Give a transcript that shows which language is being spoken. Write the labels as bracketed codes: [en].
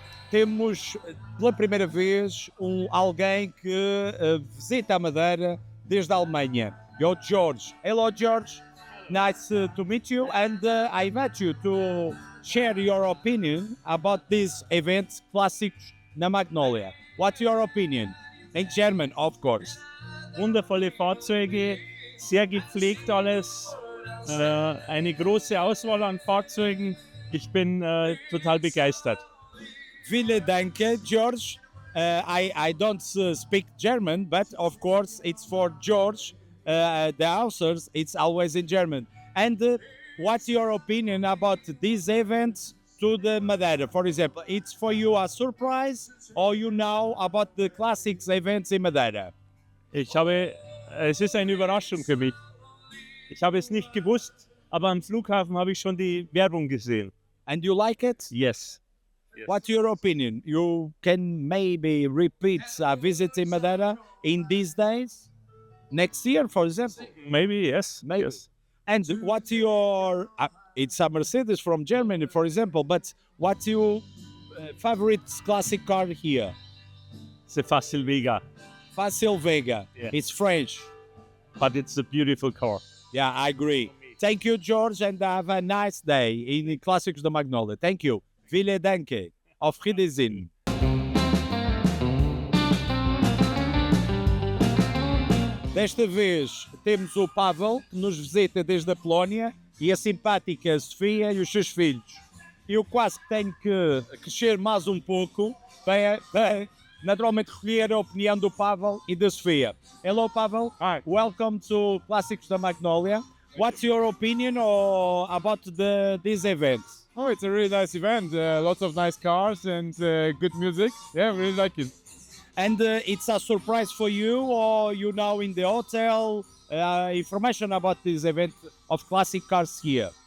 [pt] Temos pela primeira vez alguém que visita a Madeira desde a Alemanha. É o George. [en] Hello, George. Nice to meet you, and I invite you to share your opinion about this event, Clássicos na Magnolia. What's your opinion? In German, of course. [de] Wundervolle Fahrzeuge, sehr gepflegt alles, eine große Auswahl an Fahrzeugen. Ich bin total begeistert. Vielen Dank, George. [en] I don't speak German, but of course it's for George. The answers, it's always in German. And what's your opinion about these events to the Madeira? For example, it's for you a surprise, or you know about the classics events in Madeira? [de] Es ist eine Überraschung für mich. Ich habe es nicht gewusst, aber am Flughafen habe ich schon die Werbung gesehen. [en] And you like it? Yes. What's your opinion? You can maybe repeat a visit in Madeira in these days? Next year, for example? Maybe, yes. Maybe. Yes. And what's your... it's a Mercedes from Germany, for example, but what's your favorite classic car here? It's a Facil Vega, Facil Vega. Yeah. It's French. but it's a beautiful car. Yeah, I agree. Thank you, George, and have a nice day in Clássicos da Magnolia. Thank you. [de] Vielen Dank. Auf Wiedersehen. [pt] Desta vez temos o Pavel, que nos visita desde a Polónia, e a simpática Sofia e os seus filhos. Eu quase que tenho que crescer mais um pouco para naturalmente recolher a opinião do Pavel e da Sofia. [en] Hello, Pavel. Hi. Welcome to Clássicos da Magnolia. What's your opinion about this event? Oh, it's a really nice event. Lots of nice cars and good music. Yeah, really like it. And it's a surprise for you, or you know in the hotel, information about this event of classic cars here.